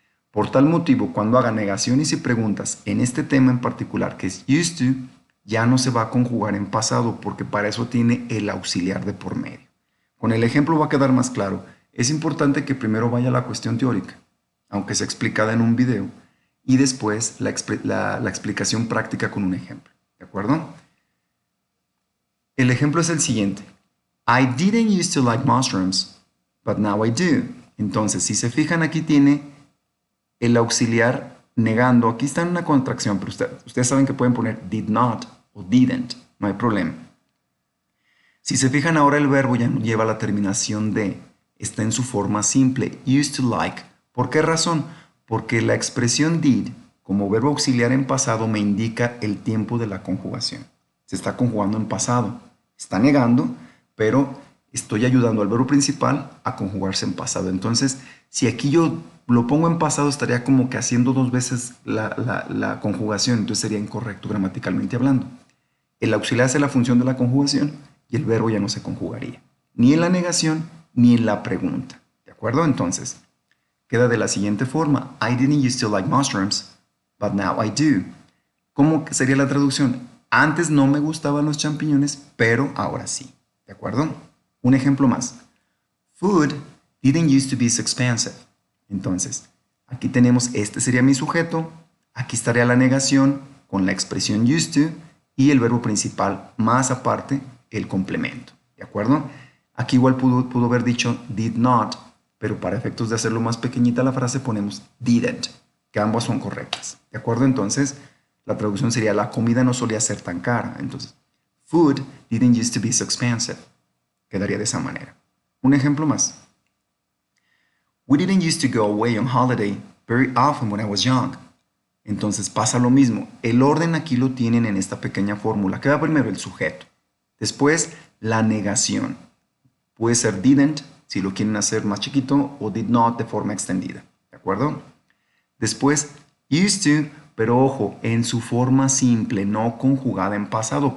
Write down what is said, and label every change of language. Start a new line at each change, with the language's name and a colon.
Spanish: Por tal motivo, cuando haga negaciones y preguntas en este tema en particular que es used to, ya no se va a conjugar en pasado porque para eso tiene el auxiliar de por medio. Con el ejemplo va a quedar más claro. Es importante que primero vaya la cuestión teórica, aunque sea explicada en un video, y después la explicación práctica con un ejemplo. ¿De acuerdo? El ejemplo es el siguiente.
English: I didn't used to like mushrooms, but now I do.
Spanish: Entonces, si se fijan, aquí tiene el auxiliar negando. Aquí está en una contracción, pero ustedes saben que pueden poner did not o didn't. No hay problema. Si se fijan, ahora el verbo ya no lleva la terminación de. Está en su forma simple, used to like. ¿Por qué razón? Porque la expresión did, como verbo auxiliar en pasado, me indica el tiempo de la conjugación. Se está conjugando en pasado. Está negando, pero estoy ayudando al verbo principal a conjugarse en pasado. Entonces, si aquí yo lo pongo en pasado, estaría como que haciendo dos veces la conjugación. Entonces sería incorrecto gramaticalmente hablando. El auxiliar hace la función de la conjugación y el verbo ya no se conjugaría. Ni en la negación, ni en la pregunta. ¿De acuerdo? Entonces, queda de la siguiente forma.
English: I didn't used to like mushrooms, but now I do.
Spanish: ¿Cómo sería la traducción? Antes no me gustaban los champiñones, pero ahora sí. ¿De acuerdo? Un ejemplo más.
English: Food didn't used to be so expensive.
Spanish: Entonces, aquí tenemos, este sería mi sujeto, aquí estaría la negación con la expresión used to y el verbo principal más aparte el complemento. ¿De acuerdo? Aquí igual pudo haber dicho did not, pero para efectos de hacerlo más pequeñita la frase ponemos didn't, que ambas son correctas. ¿De acuerdo? Entonces, la traducción sería la comida no solía ser tan cara. Entonces,
English: food didn't used to be so expensive.
Spanish: Quedaría de esa manera. Un ejemplo más.
English: We didn't used to go away on holiday very often when I was young.
Spanish: Entonces pasa lo mismo. El orden aquí lo tienen en esta pequeña fórmula. Queda primero el sujeto. Después la negación. Puede ser didn't, si lo quieren hacer más chiquito, o did not de forma extendida. ¿De acuerdo? Después used to, pero ojo, en su forma simple, no conjugada en pasado.